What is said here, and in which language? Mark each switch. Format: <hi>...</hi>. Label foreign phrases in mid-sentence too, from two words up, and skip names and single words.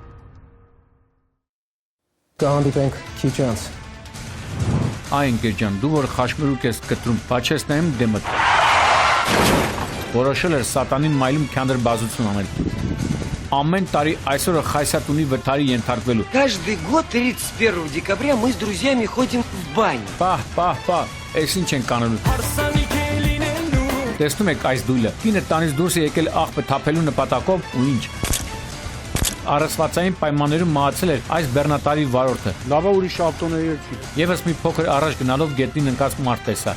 <hy>Կհանդիպենք քիչ անց։ Այն Գերջան, դու որ խաշմերուկ ես կտրում, բաչես նայում դեմդ։ Որոշել էր սատանին մայլում քանդրբազություն անել։ Ամեն տարի այսօրը Խայսատունի վթարի ենթարկվելու։</hy> <ru>Каждый год 31 декабря мы с друзьями ходим в баню.</ru> <hy>Պահ, այս ինչ են կանելու։ Տեսնում եք այս դույլը, կինը տանից դուրս է եկել աղբը թափելու նպատակով ու ինչ։ Առասվածային պայմաններում մահացել էր այս բեռնատարի վարորդը։ Լավա ուրիշ ավտոների չի։ Եվս մի փոքր առաջ գնալով գետնին ընկած մարդ տեսա։</hy>